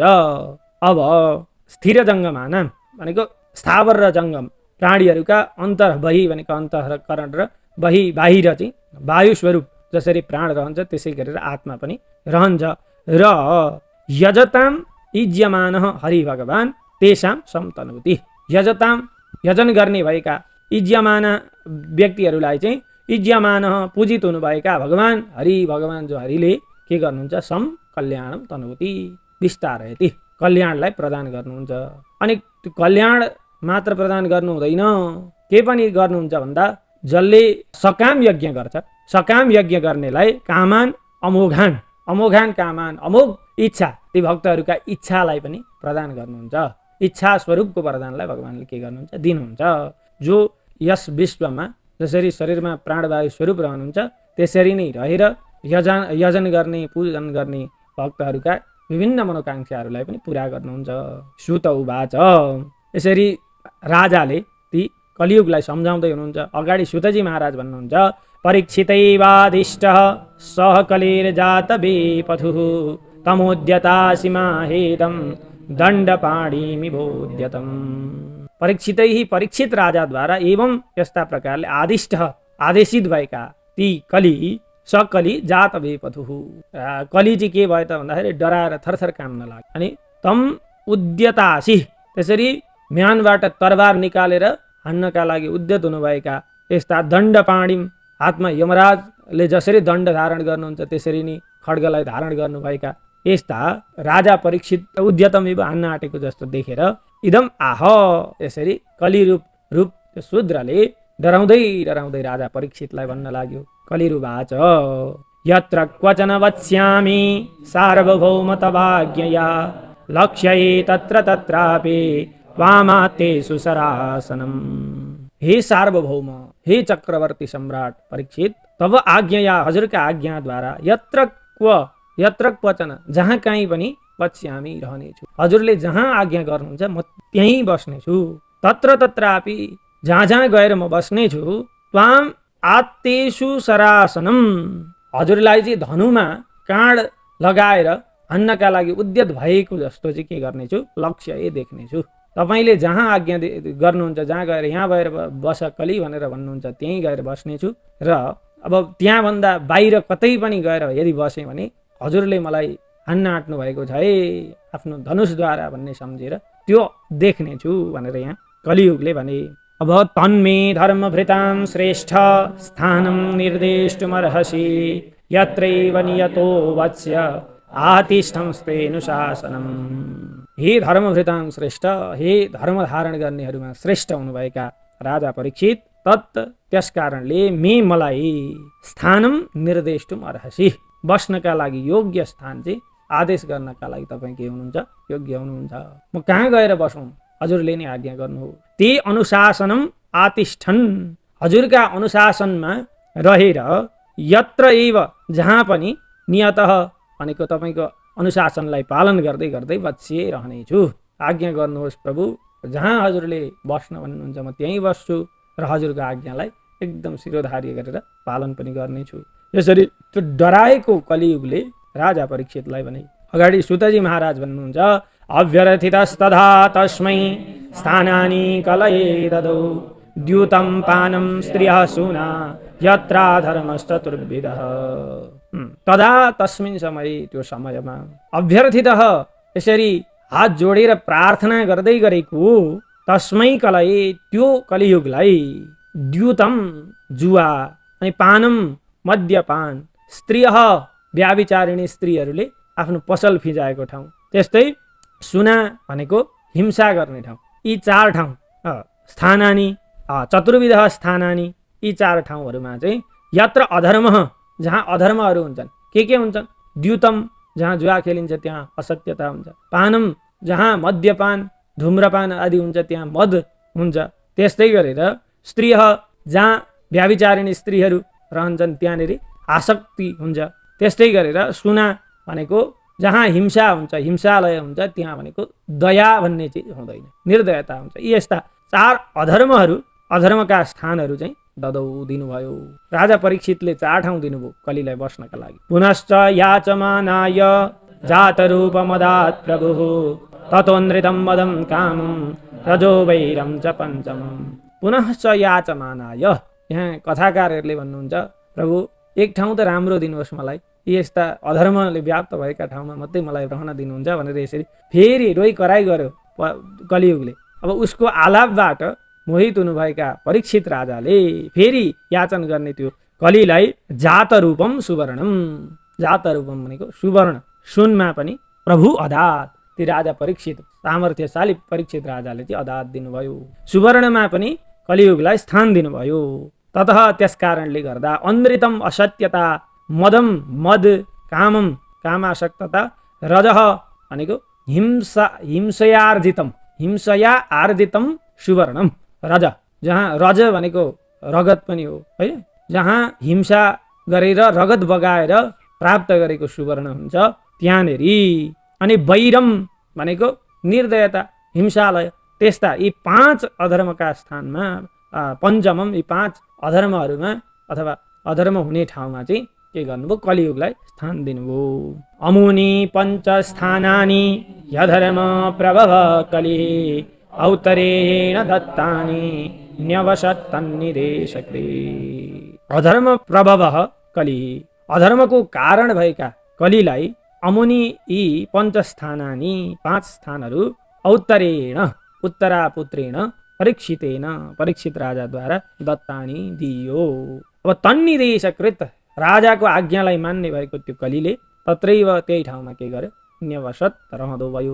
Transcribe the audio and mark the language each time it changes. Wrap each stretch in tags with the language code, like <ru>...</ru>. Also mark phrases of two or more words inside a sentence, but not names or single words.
<ne>अब</ne> <sa>स्थिर जङ्गमाना</sa> <ne>भनेको स्थावर र जङ्गम प्राणीहरूका</ne> <sa>अन्तर बहि</sa> <ne>भनेको अन्तःकरण र बहि बाहिर चाहिँ वायु स्वरूप जसरी प्राण रहन्छ त्यसै गरेर आत्मा पनि रहन्छ। र</ne> <sa>यजताम इज्यमान हरि भगवान तेषां समतनोति,</sa> <ne>यजताम यजन गर्ने भएका इज्यमान व्यक्तिहरूलाई चाहिँ इज्यमान पूजित हुनुभएका भगवान हरि भगवान जो हरिले के गर्नुहुन्छ,</ne> <sa>सम कल्याणम तनोति, विस्तारयति,</sa> <ne>कल्याणलाई प्रदान गर्नुहुन्छ। अनि त्यो कल्याण मात्र प्रदान गर्नु हुँदैन, के पनि गर्नुहुन्छ भन्दा जसले सकाम यज्ञ गर्छ, सकाम यज्ञ गर्नेलाई</ne> <sa>कामान अमोघान, अमोघान कामान,</sa> <ne>अमोघ इच्छा, ती भक्तहरूका इच्छालाई पनि प्रदान गर्नुहुन्छ। इच्छा स्वरूपको वरदानलाई भगवानले के गर्नुहुन्छ, दिनुहुन्छ। जो यस विश्वमा जसरी शरीरमा प्राणवायु स्वरूप रहनुहुन्छ त्यसरी नै रहेर यजन गर्ने पूजन गर्ने भक्तहरूका विभिन्न मनोकांक्षाहरूलाई पनि पुरा गर्नुहुन्छ। सुत उवाच, यसरी राजाले ती कलियुगलाई सम्झाउँदै हुनुहुन्छ। अगाडि सुतजी महाराज भन्नुहुन्छ,</ne> <sa>परीक्षितैवादिष्टः सह कलिर्जात बेपथुः तमोद्यतासिमाहेदं दण्डपाणिमि बोध्यतम्।</sa> <ne>परीक्षितैः, परीक्षित राजाद्वारा एवं यस्ता प्रकारले आदिष्ट आदेशित भएका ती कलि सकली</ne> <sa>जात बेपथुः,</sa> <ne>कलि चाहिँ के भयो त भन्दाखेरि डराएर थरथर काम्न लाग्यो। अनि</ne> <sa>तम उद्यतासी,</sa> <ne>त्यसरी म्यानबाट तरबार निकालेर हान्नका लागि उद्यत हुनुभएका यस्ता दण्डपाणिम, हातमा यमराजले जसरी दण्ड धारण गर्नुहुन्छ त्यसरी नै खड्गलाई धारण गर्नुभएका यस्ता राजा परीक्षित उद्यतम हान्न आँटेको जस्तो देखेर</ne> <sa>इदम आह,</sa> <ne>यसरी कलिरूप शूद्रले डराउँदै डराउँदै राजा परीक्षितलाई भन्न लाग्यो।</ne> <sa>कलिरुवाच, यत्र क्वचन वत्स्यामि सार्वभौम तवाज्ञया लक्ष्यै तत्र तत्रापि वामातेषु सरासनम्।</sa> <ne>हे सार्वभौम, हे चक्रवर्ती सम्राट परीक्षित,</ne> <sa>तब आज्ञया,</sa> <ne>हजुरका आज्ञाद्वारा</ne> <sa>यत्र क्वचन,</sa> <ne>जहाँ कहीँ पनि वत्स्यामि रहनेछु, हजुरले जहाँ आज्ञा गर्नुहुन्छ म त्यहीँ बस्नेछु।</ne> <sa>तत्र तत्रापि,</sa> <ne>जहाँ जहाँ गएर म बस्नेछु।</ne> <sa>त्वाम आत्तेषु सरासनम,</sa> <ne>हजुरलाई चाहिँ धनुमा काँड लगाएर हान्नका लागि उद्यत भएको जस्तो चाहिँ के गर्नेछु, लक्ष्य देख्नेछु। तपाईँले जहाँ आज्ञा गर्नुहुन्छ, जहाँ गएर यहाँ गएर बस कली भनेर भन्नुहुन्छ, त्यहीँ गएर बस्नेछु। र अब त्यहाँभन्दा बाहिर कतै पनि गएर यदि बसेँ भने हजुरले मलाई हान्न आँट्नु भएको छ है आफ्नो धनुषद्वारा भन्ने सम्झेर त्यो देख्नेछु भनेर यहाँ कलियुगले भने।</ne> <sa>अब तन्मे धर्मभृतां श्रेष्ठ स्थानं निर्देष्टुमर्हसि यत्रैव नियतो वत्स्य आतिष्ठंस्तेऽनुशासनम्। हे धर्मभृतां श्रेष्ठ,</sa> <ne>हे धर्म धारण गर्नेहरूमा श्रेष्ठ हुनुभएका राजा परीक्षित, त्यस कारणले मलाई</ne> <sa>स्थानम निर्देष्टुम अर्हसि,</sa> <ne>बस्नका लागि योग्य स्थान चाहिँ आदेश गर्नका लागि तपाईँ के हुनुहुन्छ, योग्य हुनुहुन्छ। म कहाँ गएर बसौँ हजुरले नै आज्ञा गर्नु हो।</ne> <sa>ते अनुशासनम आतिष्ठन्,</sa> <ne>हजुरका अनुशासनमा रहेर</ne> <sa>यत्र एव</sa> <ne>जहाँ पनि नियतः भनेको तपाईँको अनुशासनलाई पालन गर्दै गर्दै बच्चिए रहनेछु। आज्ञा गर्नुहोस् प्रभु, जहाँ हजुरले बस्न भन्नुहुन्छ म त्यहीँ बस्छु र हजुरको आज्ञालाई एकदम शिरोधार्य गरेर पालन पनि गर्नेछु। यसरी त्यो डराएको कलियुगले राजा परीक्षितलाई भने। अगाडि सुतजी महाराज भन्नुहुन्छ</ne> <sa>अव्यर्थितस्तथा तस्मै स्थानानि कलये ददौ द्यूतं पानं स्त्रियः सूना यत्रा धर्मश्चतुर्विधः। तदा तस्मिन् समये,</sa> <ne>त्यो समयमा अभ्यर्थितः यसरी हात जोडेर प्रार्थना गर्दै गरेको</ne> <sa>तस्मै कलये,</sa> <ne>त्यो कलियुगलाई द्यूतम जुवा अनि पानम मद्यपान, स्त्रियः व्याभिचारिणी स्त्रीहरूले आफ्नो पसल फिजाएको ठाउँ, त्यस्तै सुना भनेको हिंसा गर्ने ठाउँ, यी 4 ठाउँ</ne> <sa>स्थानानि चतुर्विध स्थानानि,</sa> <ne>यी 4 ठाउँहरूमा चाहिँ यत्र अधर्म, जहाँ अधर्महरू हुन्छन्, के हुन्छन्, द्यूतम जहाँ जुवा खेलिन्छ त्यहाँ असत्यता हुन्छ, पानम जहाँ मद्यपान धुम्रपान आदि हुन्छ त्यहाँ मद हुन्छ, त्यस्तै गरेर स्त्रिय जहाँ व्याभिचारिणी स्त्रीहरू रहन्छन् त्यहाँनिर आसक्ति हुन्छ, त्यस्तै गरेर सुना भनेको जहाँ हिंसा हुन्छ, हिंसालय हुन्छ, त्यहाँ भनेको दया भन्ने चिज हुँदैन, निर्दयता हुन्छ। यी यस्ता 4 अधर्महरू, अधर्मका स्थानहरू चाहिँ ददौ दिनुभयो। राजा परीक्षितले 4 ठाउँ दिनुभयो कलिलाई बस्नका लागि।</ne> <sa>पुनश्च याचमानाय जातरूपमदात् प्रभुः ततोनृतं मदं कामं रजो वैरं च पञ्चमम्। पुनश्च याचमानाय,</sa> <ne>यहाँ कथाकारहरूले भन्नुहुन्छ प्रभु एक ठाउँ त राम्रो दिनुहोस् मलाई, यस्ता अधर्मले व्याप्त भएका ठाउँमा मात्रै मलाई रहन दिनुहुन्छ भनेर यसरी फेरि रोइ कराइ गर्यो कलियुगले। अब उसको आलापबाट मोहित हुनुभएका परीक्षित राजाले फेरि याचन गर्ने त्यो कलिलाई</ne> <sa>जात रूपम सुवर्णम, जात रूपम</sa> <ne>भनेको सुवर्ण, सुनमा पनि</ne> <sa>प्रभु अदात,</sa> <ne>ती राजा परीक्षित सामर्थ्यशाली परीक्षित राजाले चाहिँ अदात दिनुभयो, सुवर्णमा पनि कलियुगलाई स्थान दिनुभयो। ततः त्यस कारणले गर्दा अनृतम असत्यता, मदम मद, कामम कामासक्तता, रजः भनेको हिंसयार्जितम,</ne> <sa>हिंसया आर्जितम सुवर्णम,</sa> <ne>रज जहाँ रज भनेको रगत पनि हो है, जहाँ हिंसा गरेर रगत बगाएर प्राप्त गरेको सुवर्ण हुन्छ त्यहाँनेरि। अनि वैरम भनेको निर्दयता, हिंसालय, त्यस्ता यी 5 अधर्मका स्थानमा पञ्चमम, यी 5 अधर्महरूमा अथवा अधर्म हुने ठाउँमा चाहिँ के गर्नुभयो, कलियुगलाई स्थान दिनुभयो।</ne> <sa>अमुनि पञ्चस्थानानि यधर्म प्रभव कलिः औत्तरेण दत्तानि न्यवसत्तन्निदेशकृ। अधर्म प्रभव कलिः,</sa> <ne>अधर्मको कारण भएका कलिलाई अमुनि यी पञ्चस्थानानि 5 स्थानहरू</ne> <sa>औत्तरेण उत्तरापुत्रेण परीक्षितेन,</sa> <ne>परीक्षित राजाद्वारा दत्तानि दियो। अब तन्निदेशकृत, राजाको आज्ञालाई मान्ने भएको त्यो कलिले तत्रैव त्यही ठाउँमा के गर्यो, न्यवसत रहँदो भयो।</ne>